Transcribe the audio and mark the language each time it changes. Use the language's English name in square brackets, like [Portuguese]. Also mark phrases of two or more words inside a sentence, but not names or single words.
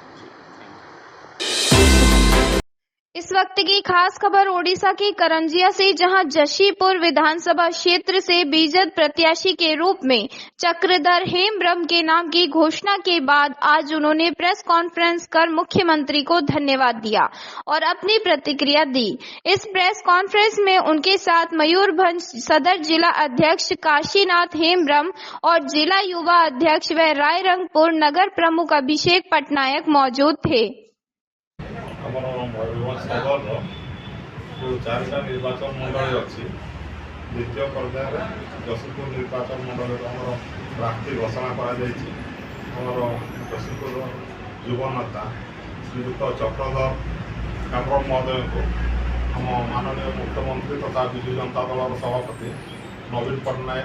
[Hindi] इस वक्त की खास खबर ओडिशा के करंजिया से, जहां जशीपुर विधानसभा क्षेत्र से बीजेपी प्रत्याशी के रूप में चक्रधर हेमब्रह्म के नाम की घोषणा के बाद आज उन्होंने [English] press conference [Hindi] कर मुख्यमंत्री को धन्यवाद दिया और अपनी प्रतिक्रिया दी। इस [English] press conference [Hindi] में उनके साथ मयूरभंज सदर जिला अध्यक्ष काशीनाथ हेमब्रह्म और जिला युवा अध्यक्ष व रायरंगपुर नगर प्रमुख अभिषेक पटनायक मौजूद थे। [Odia] ଆମର ମୟୂରଭଞ୍ଜ ସଦରର ଯେଉଁ 4ଟା ନିର୍ବାଚନ ମଣ୍ଡଳୀ ଅଛି, ଦ୍ୱିତୀୟ ପର୍ଯ୍ୟାୟରେ ଜଶୀପୁର ନିର୍ବାଚନ ମଣ୍ଡଳୀରେ ଆମର ପ୍ରାର୍ଥୀ ଘୋଷଣା କରାଯାଇଛି। ଆମର ଜଶୀପୁରର ଯୁବ ନେତା ଶ୍ରୀଯୁକ୍ତ ଚକ୍ରଧର ହେମବ୍ରହ୍ମ ମହୋଦୟଙ୍କୁ ଆମ ମାନନୀୟ ମୁଖ୍ୟମନ୍ତ୍ରୀ ତଥା ବିଜୁ ଜନତା ଦଳର ସଭାପତି ନବୀନ ପଟ୍ଟନାୟକ